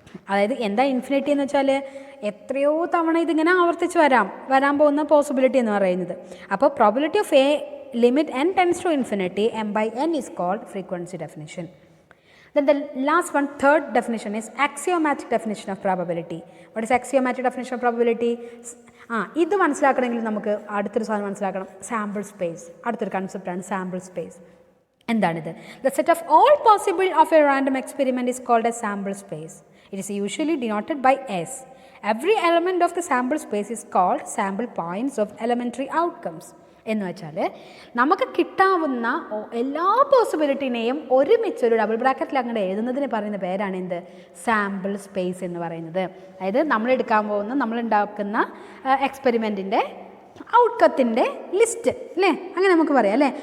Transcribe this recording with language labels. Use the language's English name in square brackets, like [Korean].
[Malayalam] അതായത് എന്താ ഇൻഫിനിറ്റി എന്ന് വെച്ചാൽ എത്രയോ തവണ ഇതിങ്ങനെ ആവർത്തിച്ച് വരാൻ പോകുന്ന പോസിബിലിറ്റി എന്ന് പറയുന്നത്. അപ്പോൾ [English] Probability of a limit n tends to infinity m by n is called frequency definition. Then the last one, third definition is axiomatic definition of probability. What is axiomatic definition of probability? [Malayalam] ഇത് മനസ്സിലാക്കണമെങ്കിൽ നമുക്ക് അടുത്തൊരു സാധനം മനസ്സിലാക്കണം, sample space. അടുത്തൊരു കൺസെപ്റ്റാണ് sample space. എന്താണിത്? [English] The set of all possible of a random experiment is called a sample space. It is usually denoted by S. Every element of the sample space is called sample points of elementary outcomes. [Malayalam] എന്ന് വെച്ചാൽ നമുക്ക് കിട്ടാവുന്ന എല്ലാ പോസിബിലിറ്റിനെയും ഒരുമിച്ചൊരു double ബ്രാക്കറ്റിൽ അങ്ങോട്ട് എഴുതുന്നതിന് പറയുന്ന പേരാണ് എന്ത്? സാമ്പിൾ സ്പേസ് എന്ന് പറയുന്നത്. അതായത് നമ്മളുണ്ടാക്കുന്ന എക്സ്പെരിമെൻറ്റിൻ്റെ ഔട്ട്കത്തിൻ്റെ ലിസ്റ്റ് അല്ലേ, അങ്ങനെ നമുക്ക് പറയാം അല്ലേ.